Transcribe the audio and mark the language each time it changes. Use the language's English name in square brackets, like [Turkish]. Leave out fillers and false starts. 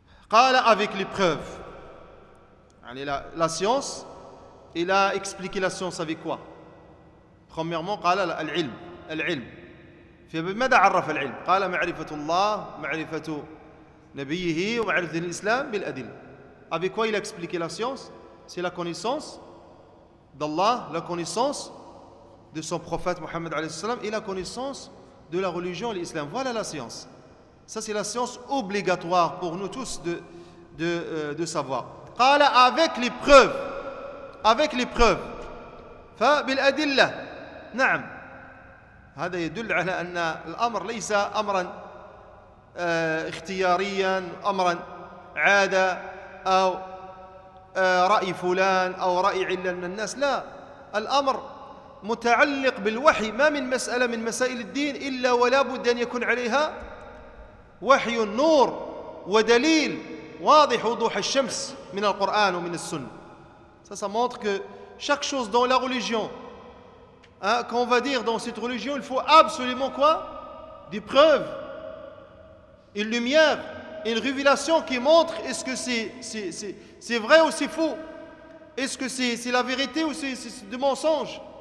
[French] Qala avec les preuves. La science, il a expliqué la science avec quoi? Premièrement, [Arabic] قال العلم. فماذا عرف العلم؟ قال معرفة الله، معرفة نبيه ومعرفة الإسلام بالأدلة. [French] Avec quoi il a expliqué la science? C'est la connaissance d'Allah, la connaissance de son prophète Mohammed alayhi salam et la connaissance de la religion, l'islam. Voilà la science. Ça c'est la science obligatoire pour nous tous de savoir. [Arabic] قال [French] avec les preuves. Avec les preuves. [Arabic] فبالأدلة. نعم. هذا يدل على أن الأمر ليس أمرا اختياريا، أمرا عادة أو رأي فلان أو رأي علة من الناس. لا، الأمر متعلق بالوحي. ما من مسألة من مسائل الدين إلا ولا بد أن يكون عليها وحي نور ودليل واضح وضوح الشمس من القرآن ومن السنة. [French] Ça montre que chaque chose dans la religion, qu'on va dire dans cette religion, il faut absolument quoi? Des preuves, une lumière, une révélation qui montre est-ce que c'est vrai ou c'est faux, est-ce que c'est la vérité ou c'est du mensonge.